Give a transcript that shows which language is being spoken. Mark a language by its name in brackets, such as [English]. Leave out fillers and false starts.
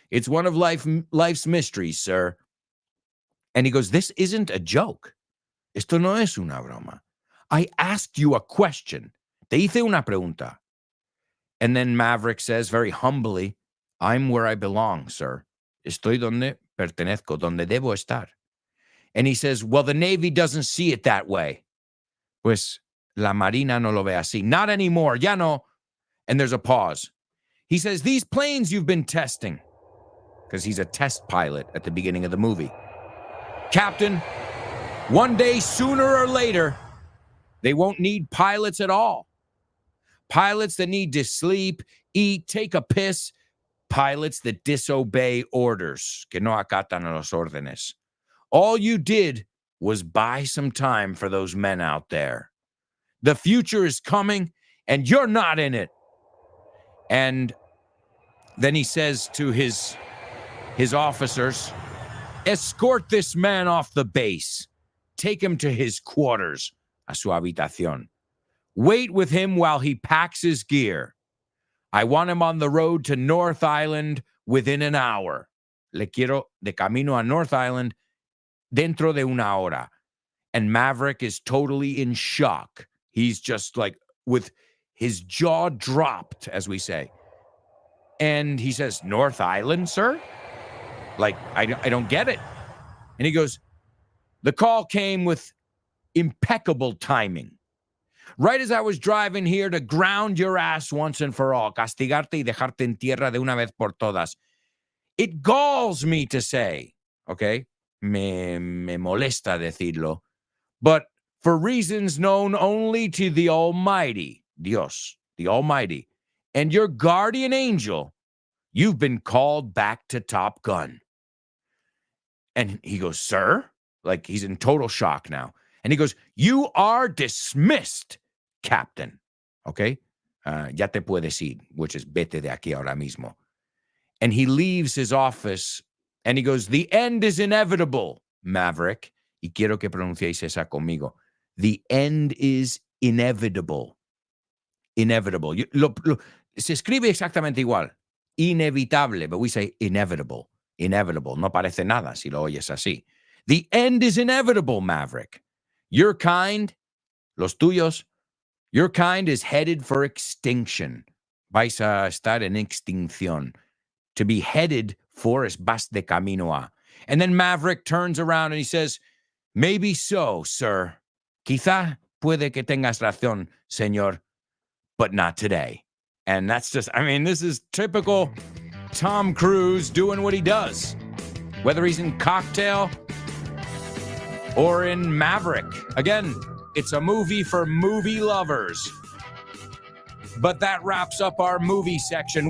[English] It's one of life's mysteries, sir. And he goes, this isn't a joke. [Spanish] Esto no es una broma. [English] I asked you a question. [Spanish] Te hice una pregunta. [English] And then Maverick says very humbly, I'm where I belong, sir. [Spanish] Estoy donde pertenezco, donde debo estar. [English] And he says, well, the Navy doesn't see it that way. [Spanish] Pues la Marina no lo ve así. [English] Not anymore, [Spanish] ya no. [English] And there's a pause. He says, these planes you've been testing, because he's a test pilot at the beginning of the movie. Captain, One day, sooner or later, they won't need pilots at all. Pilots that need to sleep, eat, take a piss. Pilots that disobey orders. [Spanish] Que no acatan los órdenes. [English] All you did was buy some time for those men out there. The future is coming, and you're not in it. And then he says to his officers, escort this man off the base. Take him to his quarters, [Spanish] a su habitación. [English] Wait with him while he packs his gear. I want him on the road to North Island within an hour. [Spanish] Le quiero de camino a North Island dentro de una hora. [English] And Maverick is totally in shock. He's just like with his jaw dropped, as we say. And he says, North Island, sir? Like, I don't get it. And he goes, the call came with impeccable timing. Right as I was driving here to ground your ass once and for all, [Spanish] castigarte y dejarte en tierra de una vez por todas. [English] It galls me to say, okay? [Spanish] Me molesta decirlo. [English] But for reasons known only to the Almighty, Dios, the Almighty, and your guardian angel, you've been called back to Top Gun. And he goes, sir? Like he's in total shock now. And he goes, you are dismissed, Captain. Okay? [Spanish] Ya te puedes ir, which is vete de aquí ahora mismo. [English] And he leaves his office and he goes, the end is inevitable, Maverick. [Spanish] Y quiero que pronunciéis esa conmigo. [English] The end is inevitable. [Spanish] Inevitable. Se escribe exactamente igual. Inevitable, [English] but we say inevitable. [Spanish] Inevitable. No parece nada si lo oyes así. [English] The end is inevitable, Maverick. Your kind, [Spanish] los tuyos, [English] your kind is headed for extinction. [Spanish] Vais a estar en extinción. [English] To be headed for [Spanish] es vas de camino a. [English] And then Maverick turns around and he says, maybe so, sir. [Spanish] Quizá puede que tengas razón, señor, [English] but not today. And that's just, I mean, this is typical Tom Cruise doing what he does. Whether he's in Cocktail or in Maverick. Again, it's a movie for movie lovers. But that wraps up our movie section.